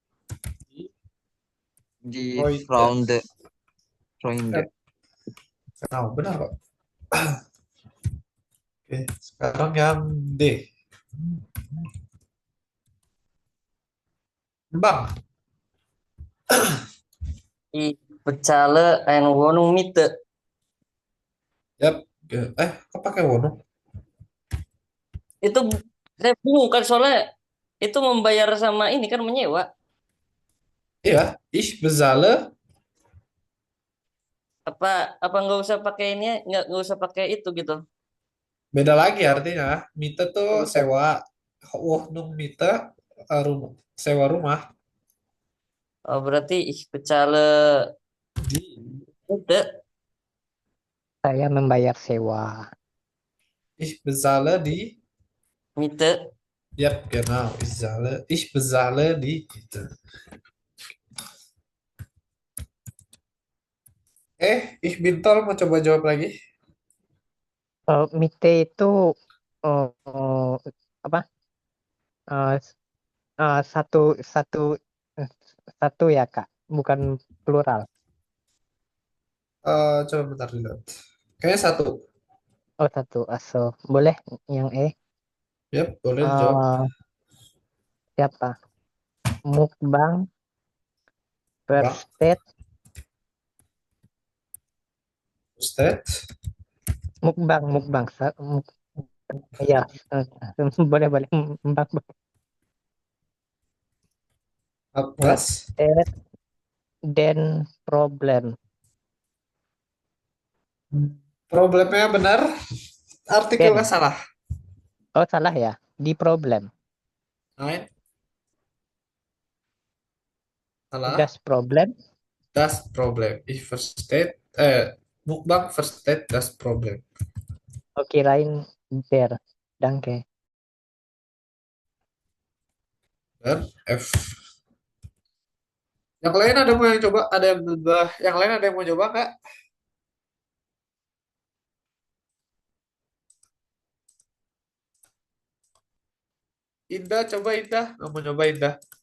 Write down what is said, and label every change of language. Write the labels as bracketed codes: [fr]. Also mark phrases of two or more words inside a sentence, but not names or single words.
[de] di Frownde. [id] Nah, benar kok. Oke, sekarang yang D. Bang. [de] Ich bezahle eine Wohnung Miete. [id] Yap. Kok pakai Wohnung? Itu saya bingung kan soalnya itu membayar sama ini kan menyewa. Iya, [de] ich bezahle. [id] Apa nggak usah pakai ini, nggak usah pakai itu gitu. Beda lagi artinya. Miete tuh sewa. [de] Wohnung Miete [id] sewa rumah. Oh, berarti [de] ich bezahle Miete. [id] Saya membayar sewa. [de] Ich bezahle die Miete. Yap, genau. Ich bezahle die Miete. [id] Ich Bintol mau coba jawab lagi. Miete itu apa? Satu ya Kak, bukan plural. Coba bentar dilihat. Kayaknya satu. Oh, satu. Aso. Boleh yang E? Yap, boleh dijawab. Siapa? Mukbang Versteht. Mukbang. Ya, boleh. Mukbang. [de] Versteht den Problem. [id] Problemnya benar, artikelnya salah. Oh, salah ya? Di problem. Nein. Salah. [de] Das Problem. Das Problem. Ich verstehe. Mukbang versteht das Problem. [id] Oh, kirain der. Danke. Dan F. Yang lain ada mau yang coba? Yang lain ada yang mau coba nggak? Indah, coba Indah. Nggak mau coba Indah.